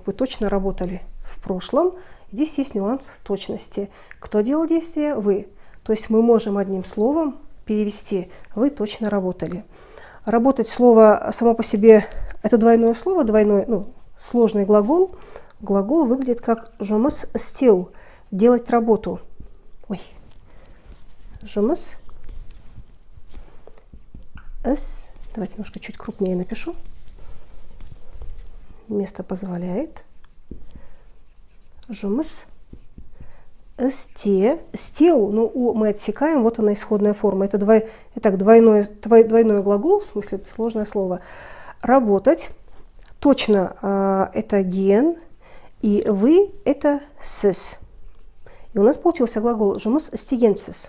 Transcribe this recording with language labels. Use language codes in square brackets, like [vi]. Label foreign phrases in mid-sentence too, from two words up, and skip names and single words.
[ru] Вы точно работали в прошлом. Здесь есть нюанс точности. Кто делал действие? Вы. То есть мы можем одним словом перевести «вы точно работали». Работать слово само по себе – это двойное слово, сложный глагол. Глагол выглядит как [kk] «жұмыс істеу» – [ru] делать работу. [kk] Ой, Жұмыс. Іс. [ru] Давайте немножко чуть крупнее напишу. Место позволяет. [kk] Жұмыс. Істе. Істеу, [ru] ну, мы отсекаем, вот она исходная форма. Это двойной глагол, в смысле, это сложное слово. Работать. Точно это ген, и вы это сіз. И у нас получился глагол [kk] жұмыс істегенсіз.